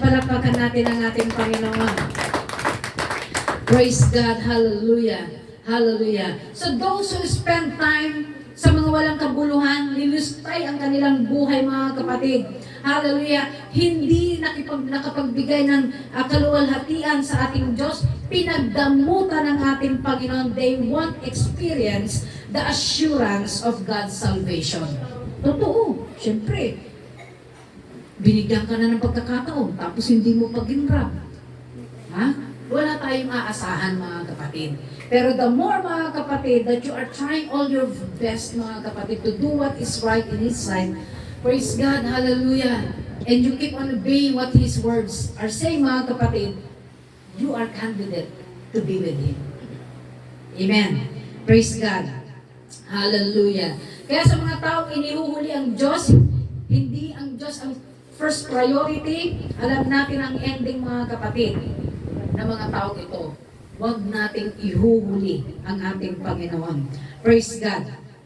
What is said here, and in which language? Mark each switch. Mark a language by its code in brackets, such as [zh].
[tl] Palakpakan natin ang ating Panginoon. [en] Praise God. [tl] Hallelujah. Hallelujah. [en] So those who spend time [tl] sa mga walang kabuluhan, nilustay ang kanilang buhay mga kapatid. Hallelujah. Hindi nakapagbigay ng kaluwalhatian sa ating Diyos, pinagdamutan ng ating Panginoon. [en] They won't experience the assurance of God's salvation. [tl] Totoo. Siyempre, binigyan ka na ng pagkakataon, tapos hindi mo pag-inrab. Ha? Wala tayong aasahan mga kapatid. [en] Pero the more [tl] mga kapatid [en] that you are trying all your best mga kapatid to do what is right in His sight, praise God, hallelujah, and you keep on obeying what His words are saying mga kapatid, you are candidate to be with Him. Amen. Praise God. Hallelujah. [tl] Kaya sa mga taong inihuhuli ang Diyos, hindi ang Diyos ang first priority. Alam natin ang ending mga kapatid ng mga taong ito. Huwag nating ihuhuli ang ating Panginoon. [en] Praise God.